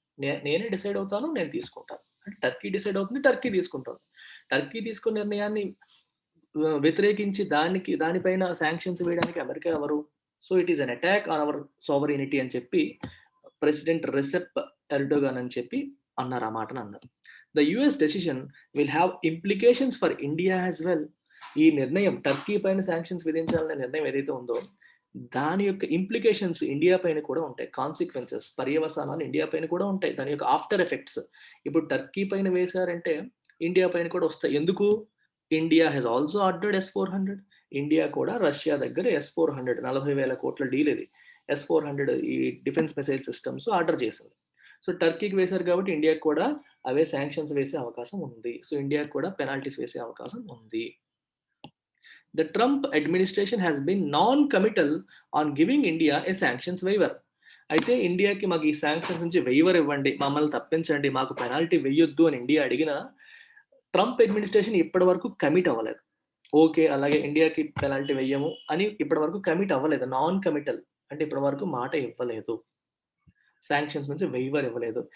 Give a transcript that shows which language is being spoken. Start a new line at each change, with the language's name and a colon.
Telugu: నేనే డిసైడ్ అవుతాను, నేను తీసుకుంటాను. అంటే టర్కీ డిసైడ్ అవుతుంది, టర్కీ తీసుకుంటుంది. టర్కీ తీసుకున్న నిర్ణయాన్ని వ్యతిరేకించి దానిపైన శాంక్షన్స్ వేయడానికి అమెరికా ఎవరు?
English: so it is an attack on our sovereignty
Telugu: అని చెప్పి ప్రెసిడెంట్ రెసెప్ ఎర్డోగాన్ అని చెప్పి అన్నారు. ఆ మాటను అన్నారు.
English: The US decision will have implications for India as well.
Telugu: ఈ నిర్ణయం టర్కీ పైన శాంక్షన్స్ విధించాలనే నిర్ణయం ఏదైతే ఉందో దాని యొక్క ఇంప్లికేషన్స్ ఇండియా పైన కూడా ఉంటాయి. కాన్సిక్వెన్సెస్, పర్యవసానాలు ఇండియా పైన కూడా ఉంటాయి. దాని యొక్క ఆఫ్టర్ ఎఫెక్ట్స్ ఇప్పుడు టర్కీ పైన వేశారంటే ఇండియా పైన కూడా వస్తాయి. ఎందుకు?
English: India has also ordered S-400.
Telugu: India కూడా రష్యా దగ్గర S-400 40,000 కోట్ల డీల్ ఇది. S-400 ఈ డిఫెన్స్ మిసైల్ సిస్టమ్స్ ఆర్డర్ చేసింది. సో టర్కీకి వేశారు కాబట్టి ఇండియాకి కూడా అవే శాంక్షన్స్ వేసే అవకాశం ఉంది. సో ఇండియాకి కూడా పెనాల్టీస్ వేసే అవకాశం ఉంది.
English: The Trump administration has been non-committal on giving India a sanctions waiver.
Telugu: అయితే ఇండియాకి మాకు ఈ శాంక్షన్స్ నుంచి వెయివర్ ఇవ్వండి, మమ్మల్ని తప్పించండి, మాకు పెనాల్టీ వేయొద్దు అని ఇండియా అడిగినా ట్రంప్ అడ్మినిస్ట్రేషన్ ఇప్పటి వరకు కమిట్ అవ్వలేదు. ఓకే, అలాగే ఇండియాకి పెనాల్టీ వెయ్యము అని ఇప్పటి వరకు కమిట్ అవ్వలేదు. నాన్ కమిటల్ అంటే ఇప్పటి వరకు మాట ఇవ్వలేదు. శాంక్షన్స్ నుంచి వెయివర్ ఇవ్వలేదు.